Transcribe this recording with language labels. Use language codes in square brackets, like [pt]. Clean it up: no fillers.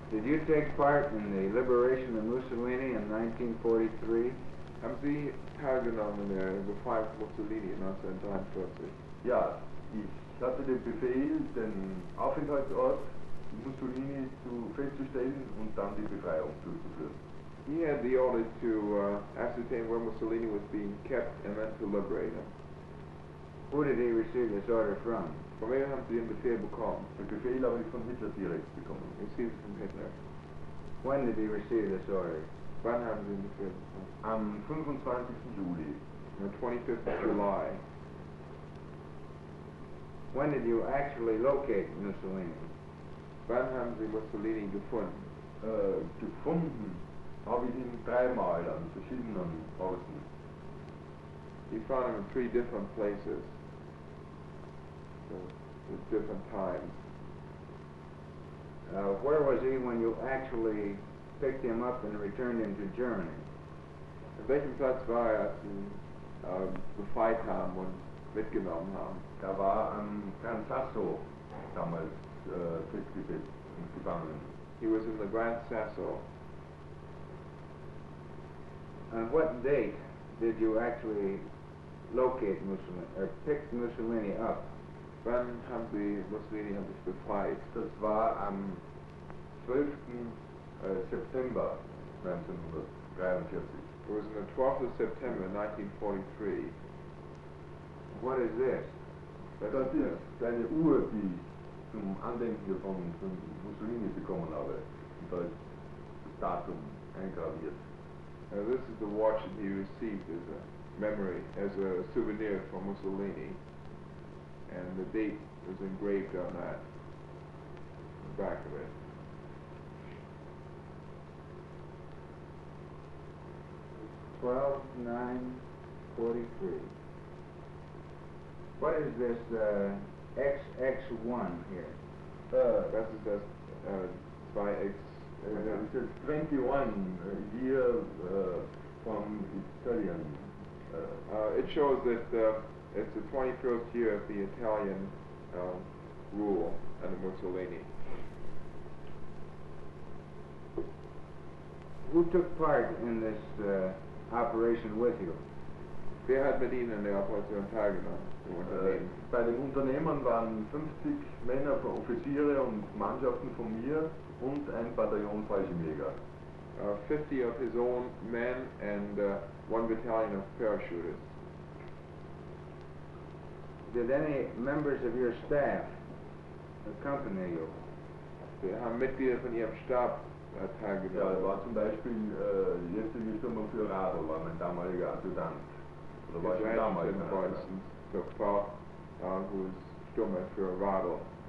[en] you take part in the liberation of Mussolini in 1943? [de] Haben Sie teilgenommen in der Befreiung von Mussolini 1943? Ja, ich hatte den Befehl, den Aufenthaltsort Mussolini festzustellen und dann die Befreiung durchzuführen. [en] He had the order to ascertain where Mussolini was being kept and then to liberate him. Who did he receive this order from? [de] Von wem haben Sie den Befehl bekommen? Den Befehl habe ich von Hitler direkt bekommen. [en] Received from Hitler. When did he receive this order? [de] Wann haben Sie den Befehl bekommen? Am 25. Juli. [en] On the 25th of July. When did you actually locate Mussolini? [de] Wann haben Sie Mussolini gefunden? Gefunden habe ich ihn dreimal an verschiedenen Orten. [en] You found him in 3 different places, so, at different times. Where was he when you actually picked him up and returned him to Germany? [de] An welchem Platz war er, als Sie befreit haben und mitgenommen haben? Er war am Gran Sasso damals festgesetzt und gefangen. [en] He was in the Grand Sasso. On what date did you actually locate Mussolini, or pick Mussolini up? [de] Wann haben Sie Mussolini befreit? Das war am 12. September 1943. [en] It was on the 12th of September 1943. What is this? [de] Das ist eine Uhr, die ich zum Andenken von Mussolini bekommen habe. Und da ist das Datum eingraviert. [en] This is the watch that he received as a memory, as a souvenir from Mussolini. And the date was engraved on that, the back of it. (12/9/43). What is this XX1 here? [de] Das ist das 2X. [en] It says 21 year from Italian. It shows that it's the 21st year of the Italian rule under Mussolini. Who took part in this operation with you? [de] Wer hat mit Ihnen in der Operation teilgenommen? Bei dem Unternehmen waren 50 Männer, Offiziere und Mannschaften von mir und ein Bataillon Fallschirmjäger. [en] 50 of his own men and 1 battalion of parachutists. Did any members of your staff accompany you? [de] Wir haben Mitglieder von Ihrem Stab teilgenommen. Ja, war zum Beispiel jetzige Sturmführer Otto, war mein damaliger Adjutant. Oder war schon damals [en] for instance, took part, who was Sturmführer Otto.